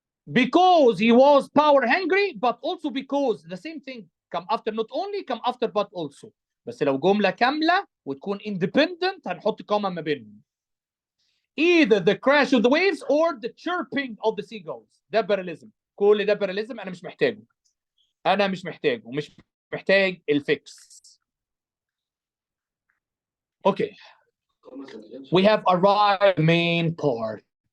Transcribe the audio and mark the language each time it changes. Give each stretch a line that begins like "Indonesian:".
English: Because he was power hungry but also because the same thing come after not only come after but also.
Arabic: بس لو جملة كاملة وتكون independent هنحط كوما ما بينهم.
English: Either the crash of the waves or the chirping of the seagulls. ده parallelism.
Arabic: كل ده parallelism أنا مش محتاجه. أنا مش محتاجه، مش محتاج الفيكس.
English: Okay. We have arrived main part.